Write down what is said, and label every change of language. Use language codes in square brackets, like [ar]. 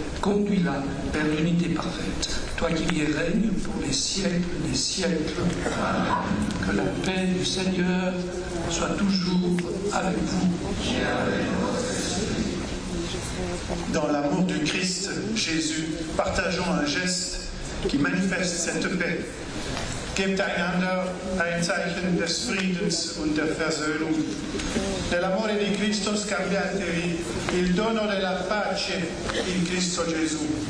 [fr] Conduis-la vers l'unité parfaite. Toi qui vis et règnes pour les siècles des siècles. Amen. Que la paix du Seigneur soit toujours avec vous. Dans l'amour du Christ, Jésus, partageons un geste qui manifeste cette paix. [de] Gebt einander ein Zeichen des Friedens und der Versöhnung. [it] Nell'amore di Cristo scambiatevi il dono della pace in Cristo Gesù.